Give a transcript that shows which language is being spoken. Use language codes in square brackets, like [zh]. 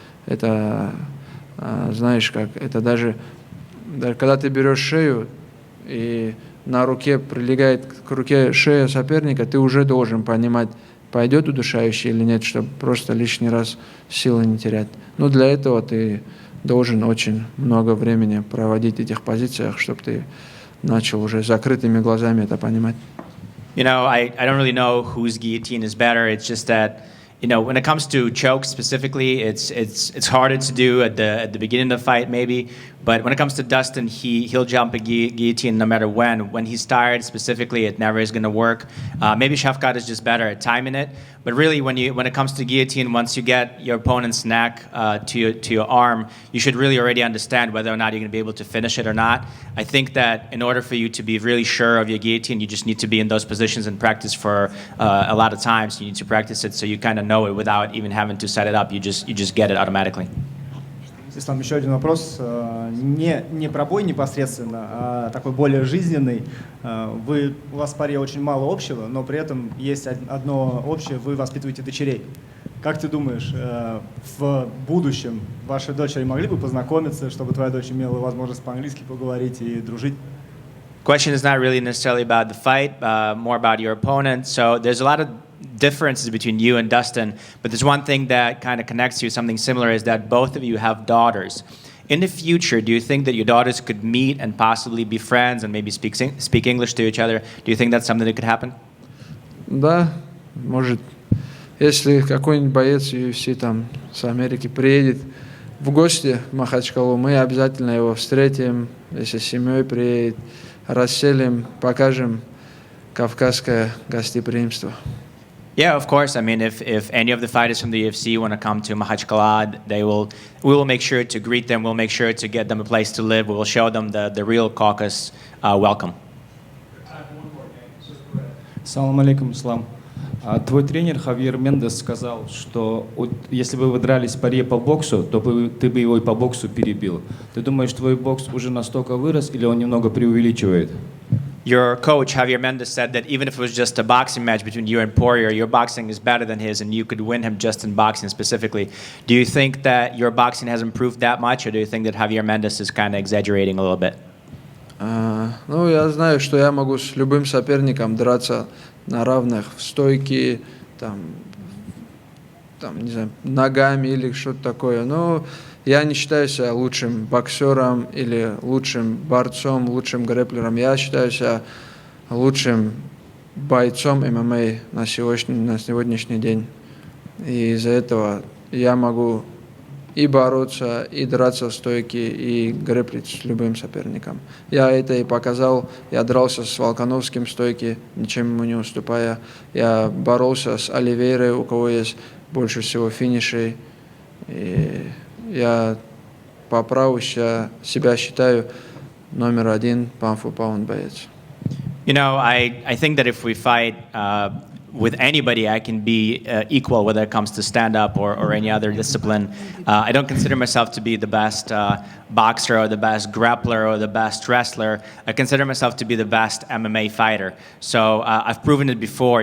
[ru] Это, знаешь как, это даже когда ты берешь шею и на руке прилегает к руке шея соперника, ты уже должен понимать, пойдет удушающий или нет, чтобы просто лишний раз силы не терять. Но для этого ты должен очень много времени проводить в этих позициях, чтобы ты начал уже закрытыми глазами это понимать. [en] You know, I don't really know whose guillotine is better. It's just that, you know, when it comes to chokes specifically, it's harder to do at the beginning of the fight maybe. But when it comes to Dustin, he'll jump a guillotine no matter when. When he's tired specifically, it never is going to work. Maybe Shavkat is just better at timing it. But really, when it comes to guillotine, once you get your opponent's neck to your arm, you should really already understand whether or not you're going to be able to finish it or not. I think that in order for you to be really sure of your guillotine, you just need to be in those positions and practice for a lot of times. You need to practice it so you kind of know it without even having to set it up. You just get it automatically. [ru] Ислам, еще один вопрос. Не про бой непосредственно, а такой более жизненный. У вас в паре очень мало общего, но при этом есть одно общее, вы воспитываете дочерей. Как ты думаешь, в будущем ваши дочери могли бы познакомиться, чтобы твоя дочь имела возможность по-английски поговорить и дружить? [en] Question is not really necessarily about the fight, more about your opponent. So there's a lot of differences between you and Dustin, but there's one thing that kind of connects you, something similar, is that both of you have daughters. In the future, do you think that your daughters could meet and possibly be friends and maybe speak English to each other? Do you think that's something that could happen? [ru] Да, может. Если какой-нибудь боец UFC там с Америки приедет в гости в Махачкалу, мы обязательно его встретим, если с семьей приедет, расселим, покажем кавказское гостеприимство. [en] Yeah, of course. I mean, if any of the fighters from the UFC want to come to Makhachkala, we will make sure to greet them. We'll make sure to get them a place to live. We will show them the real Caucasus welcome. [ru] Салам алейкум, Ислам. Твой тренер Хавьер Мендес сказал, что если бы вы дрались паре по боксу, то ты бы его и по боксу перебил. Ты думаешь, твой бокс уже настолько вырос или он немного преувеличивает? [en] Your coach, Javier Mendez, said that even if it was just a boxing match between you and Poirier, your boxing is better than his and you could win him just in boxing specifically. Do you think that your boxing has improved that much, or do you think that Javier Mendez is kind of exaggerating a little bit? [ru] Ну, я знаю, что я могу с любым соперником драться на равных в стойке, там, не знаю, ногами или что-то такое. Но я не считаю себя лучшим боксером или лучшим борцом, лучшим грэпплером. Я считаю себя лучшим бойцом ММА на сегодняшний день. И из-за этого я могу и бороться, и драться в стойке, и грэпплить с любым соперником. Я это и показал. Я дрался с Волконовским в стойке, ничем ему не уступая. Я боролся с Оливейрой, у кого есть больше всего финишей. И я по праву себя считаю номер один pound-for-pound боец. [en] You know, I think that if we fight with anybody, I can be equal, whether it comes to stand-up or any other discipline. I don't consider myself to be the best boxer or the best grappler or the best wrestler. I consider myself to be the best MMA fighter. So I've proven it before.